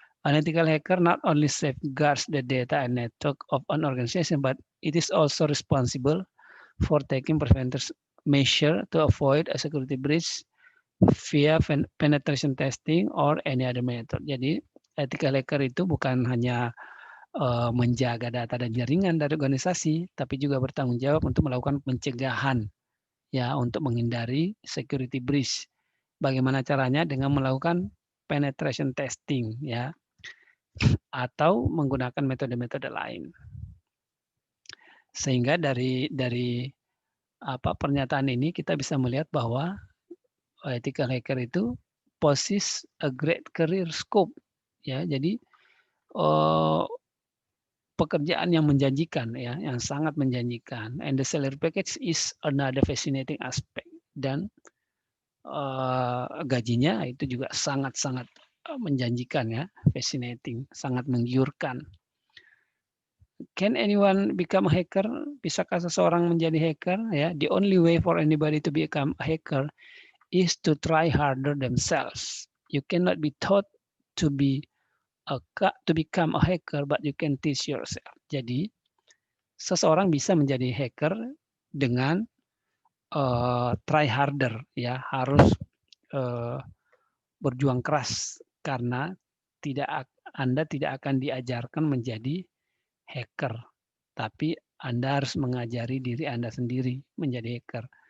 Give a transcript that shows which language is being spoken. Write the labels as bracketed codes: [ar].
[en] An ethical hacker not only safeguards the data and network of an organization, but it is also responsible for taking preventive measure to avoid a security breach via penetration testing or any other method. [id] Jadi, ethical hacker itu bukan hanya menjaga data dan jaringan dari organisasi, tapi juga bertanggung jawab untuk melakukan pencegahan, ya, untuk menghindari [en] security breach. [id] Bagaimana caranya? Dengan melakukan [en] penetration testing, [id] ya, atau menggunakan metode-metode lain. Sehingga dari pernyataan ini kita bisa melihat bahwa ethical hacker itu [en] possess a great career scope, [id] ya. Jadi pekerjaan yang menjanjikan, ya, yang sangat menjanjikan. [en] And the salary package is another fascinating aspect. [id] Dan gajinya itu juga sangat-sangat menjanjikan, ya, fascinating, sangat menggiurkan. [en] Can anyone become a hacker? [id] Bisakah seseorang menjadi hacker? Ya, [en] the only way for anybody to become a hacker is to try harder themselves. You cannot be taught to become a hacker, but you can teach yourself. [id] Jadi, seseorang bisa menjadi hacker dengan [en] try harder, [id] ya, harus berjuang keras karena Anda tidak akan diajarkan menjadi hacker, tapi Anda harus mengajari diri Anda sendiri menjadi hacker.